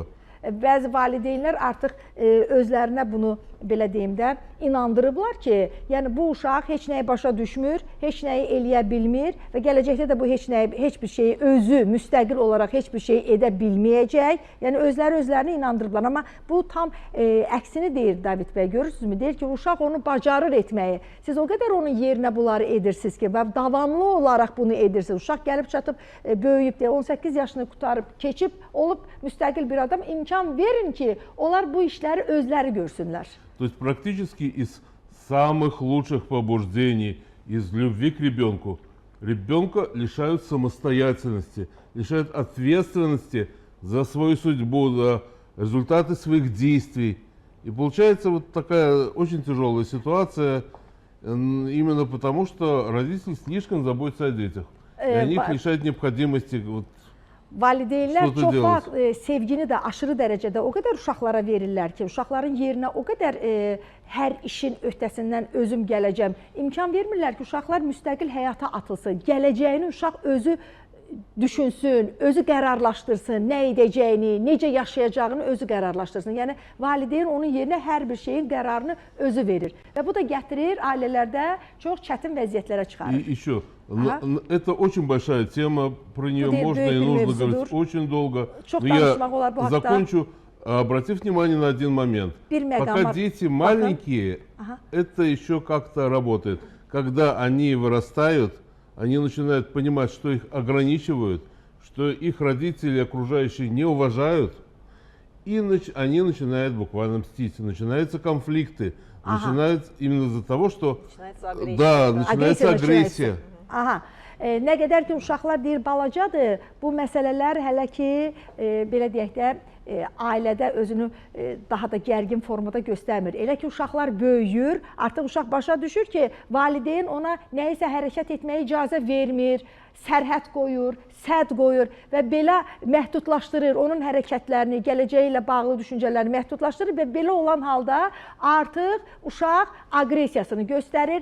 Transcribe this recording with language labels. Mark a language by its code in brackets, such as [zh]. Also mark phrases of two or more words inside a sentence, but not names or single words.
[az] Bəzi valideynlər artıq özlərinə bunu belə deyim də inandırıblar ki, yəni bu uşaq heç nəyi başa düşmür, heç nəyi eləyə bilmir və gələcəkdə də bu heç bir şeyi özü müstəqil olaraq heç bir şey edə bilməyəcək. Yəni özlərini inandırıblar. Amma bu tam əksini deyir David bəy, görürsünüzmü? Deyir ki, uşaq onu bacarır etməyi. Siz o qədər onun yerinə bunları edirsiniz ki, və davamlı olaraq bunu edirsiniz. Uşaq gəlib çatıb böyüyüb deyə 18 yaşını qutarıb, keçib olub müstəqil bir adam, imkan verin ki, onlar bu işləri özləri görsünlər. [ru] То есть практически из самых лучших побуждений, из любви к ребенку, ребенка лишают самостоятельности, лишают ответственности за свою судьбу, за результаты своих действий. И получается вот такая очень тяжелая ситуация, именно потому что родители слишком заботятся о детях. И они их лишают необходимости вот, [az] Valideynlər çox vaxt sevgini də aşırı dərəcədə o qədər uşaqlara verirlər ki, uşaqların yerinə o qədər hər işin öhdəsindən özüm gələcəm. İmkan vermirlər ki, uşaqlar müstəqil həyata atılsın, gələcəyini uşaq özü düşünsün, özü qərarlaşdırsın, nə edəcəyini, necə yaşayacağını özü qərarlaşdırsın. Yəni valideyn onun yerinə hər bir şeyin qərarını özü verir. Və bu da gətirir ailələrdə çox çətin vəziyyətlərə çıxarır. [ru] И еще, это очень большая тема, про нее можно и нужно говорить очень долго. Но я закончу, обратив внимание на один момент. Пока дети маленькие, это еще как-то работает. Когда они вырастают, они начинают понимать, что их ограничивают, что их родители окружающие не уважают, и они начинают буквально мстить. Начинаются конфликты, начинаются именно из-за того, что начинается агрессия. [az] Nə qədər ki, uşaqlar deyir, balacadır, bu məsələlər hələ ki, belə deyək də, ailədə özünü daha da gərgin formada göstərmir. Elə ki, uşaqlar böyüyür, artıq uşaq başa düşür ki, valideyn ona nəyisə hərəkət etməyə icazə vermir, sərhəd qoyur, sədd qoyur və belə məhdudlaşdırır onun hərəkətlərini, gələcəyi ilə bağlı düşüncələrini məhdudlaşdırır və belə olan halda artıq uşaq aqressiyasını göstərir.